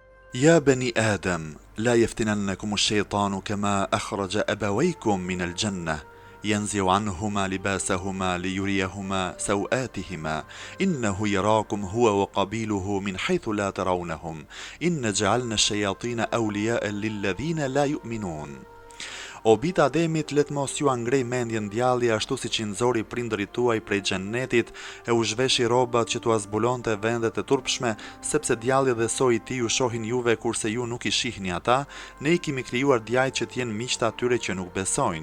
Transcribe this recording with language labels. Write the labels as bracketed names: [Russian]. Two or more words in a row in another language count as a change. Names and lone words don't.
[Arabic] يا بني آدم لا يفتننكم الشيطان كما أخرج أبويكم من الجنة ينزع عنهما لباسهما ليريهما سوآتهما إنه يراكم هو وقبيله من حيث لا ترونهم إن جعلنا الشياطين أولياء للذين لا يؤمنون. [Albanian] O bita Ademit, let mos ju angrej mendjen djalli ashtu si që nxori prindërit tuaj prej xhennetit, e u zhveshi rrobat që t'u zbulonte vendet e turpshme, sepse djalli dhe soi i tij ju shohin juve kurse ju nuk i shihni ata, ne I kemi krijuar djajt që t'jenë miqtë atyre që nuk besojnë.